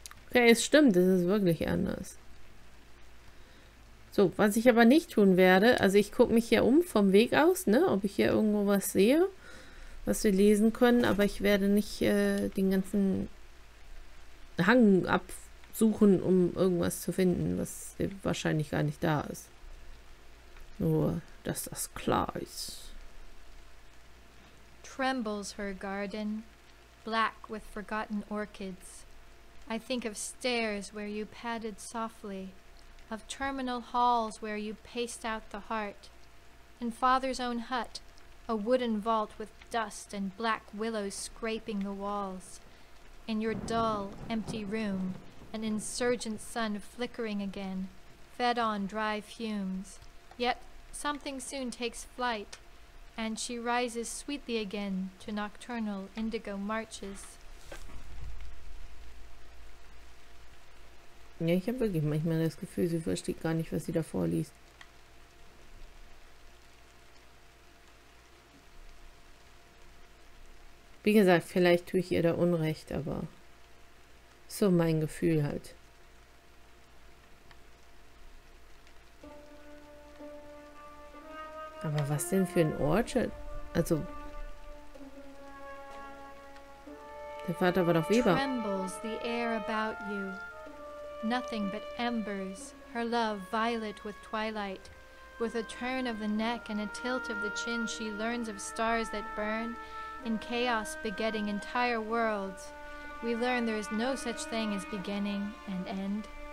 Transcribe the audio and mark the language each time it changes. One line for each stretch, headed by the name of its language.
German: Okay, es stimmt, es ist wirklich anders. So, was ich aber nicht tun werde, also ich gucke mich hier um vom Weg aus, ne? Ob ich hier irgendwo was sehe, was wir lesen können, aber ich werde nicht den ganzen Hang absuchen, um irgendwas zu finden, was wahrscheinlich gar nicht da ist. Nur, dass das klar ist.
English: Trembles her garden, black with forgotten orchids. I think of stairs where you padded softly, of terminal halls where you paced out the heart, in father's own hut, a wooden vault with dust and black willows scraping the walls, in your dull, empty room, an insurgent sun flickering again, fed on dry fumes. Yet something soon takes flight, and she rises sweetly again to nocturnal indigo marches.
German: Ja, ich habe wirklich manchmal das Gefühl, sie versteht gar nicht, was sie da vorliest. Wie gesagt, vielleicht tue ich ihr da Unrecht, aber so mein Gefühl halt. Aber was denn für ein Orchard? Also, der Vater war doch Weber.
English: Trembles the air about you. Nothing but embers, her love violet with twilight. With a turn of the neck and a tilt of the chin, she learns of stars that burn, in chaos begetting entire worlds. We learn there is no such thing as beginning and end.